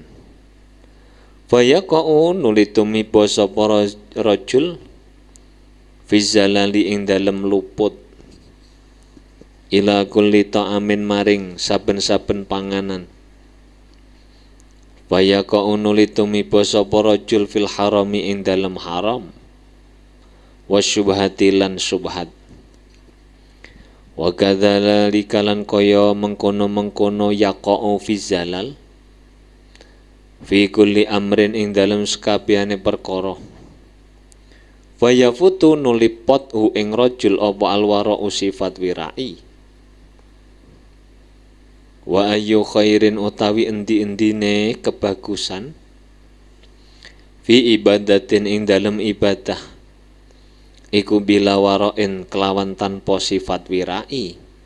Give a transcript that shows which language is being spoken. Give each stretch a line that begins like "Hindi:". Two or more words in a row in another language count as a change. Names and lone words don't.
Arabic: فيقع
Javanese: nuli tumiba sapa rajul
Arabic: في ضلال
Javanese: ing dalem luput
Arabic: إلى كل طعام
Javanese: maring saben-saben panganan.
Arabic: فيقع
Javanese: nuli tumiba sapa rajul
Arabic: في الحرام
Javanese: ing dalem haram
Arabic: والشبهة
Javanese: lan subhat.
Arabic: وكذلك
Javanese: lan kaya mengkono-mengkono
Arabic: يقع في ضلال في كل أمر
Javanese: ing dalem sakabehane perkara.
Arabic: فيفوت
Javanese: nulipot hu ing rajul apa alwara sifat wirai.
Arabic: وأي خير
Javanese: utawi endi-endine kebagusan
Arabic: في عبادة
Javanese: ing dalem ibadah iku
Arabic: بلا ورع
Javanese: kelawan tanpa sifat wirai.